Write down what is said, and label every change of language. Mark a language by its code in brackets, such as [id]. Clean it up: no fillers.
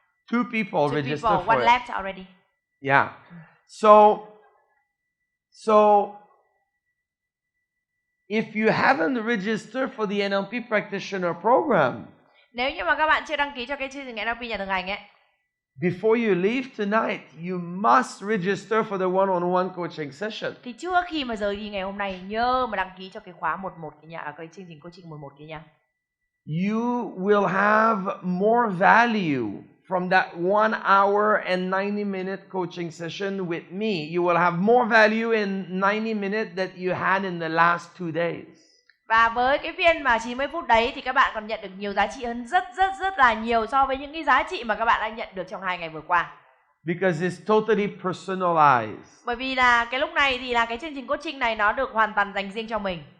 [en] Two people registered for one it. left already. Yeah. So if you haven't registered for the NLP practitioner program, [vi] Nếu như mà các bạn chưa đăng ký cho cái chương trình NLP nhà thực hành ấy, [en] before you leave tonight, you must register for the one-on-one coaching session. [vi] thì trước khi mà rời đi ngày hôm nay, nhớ mà đăng ký cho cái khóa 11 kia nha, cái chương trình coaching 11 kia nha. [en] You will have more value from that 1 hour and 90-minute coaching session with me. You will have more value in 90 minutes that you had in the last 2 days. [vi] Và với cái phiên mà 90 phút đấy thì các bạn còn nhận được nhiều giá trị hơn rất là nhiều so với những cái giá trị mà các bạn đã nhận được trong 2 ngày vừa qua. [en] Because it's totally personalized. [vi] Bởi vì là cái lúc này thì là cái chương trình coaching này nó được hoàn toàn dành riêng cho mình.